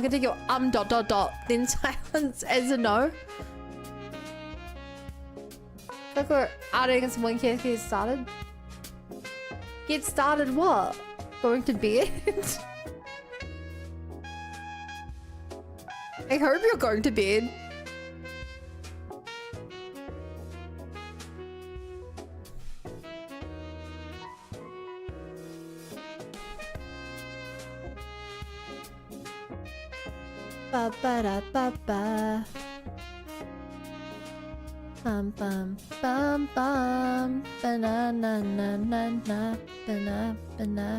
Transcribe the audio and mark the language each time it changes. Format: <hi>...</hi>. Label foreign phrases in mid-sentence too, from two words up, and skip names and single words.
<en>Gonna take your dot dot dot then silence as a no. Look, we're adding some one case get started. Get started what? Going to bed? I hope you're going to bed. Ba ba da ba ba. Bum bum bum bum. Ba na na na na na. Ba na ba na.</en>